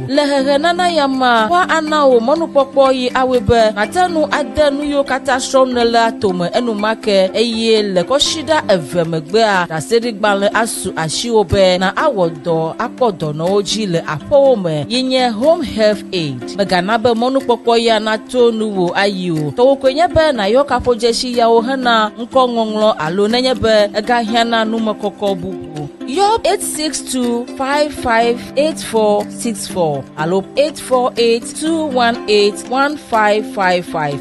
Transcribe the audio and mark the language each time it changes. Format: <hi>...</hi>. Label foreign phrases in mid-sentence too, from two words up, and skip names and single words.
<ee>Le hehenana ya mea woa ana wo mɔnukpɔkpɔ yi awoe be mate nu ade nu yiwo katã srɔ̃m nele atome enumake eye le kɔsiɖa eve megbea ɖaseɖigbalẽ asu asiwo be na awɔ dɔ akpɔ dɔnɔwo dzi le aƒewo me yi nye</ee> <en>home health aid.</en> <ee>Megana be mɔnukpɔkpɔ ya nato nuwo ayi o. Tɔwokoe nye be nayɔ kaƒodzesi yawo hena ŋkɔŋɔŋlɔ alo nenye be egahiãna numekɔkɔ bubu. Yɔ 862558464 alo 848-218-1555.</ee>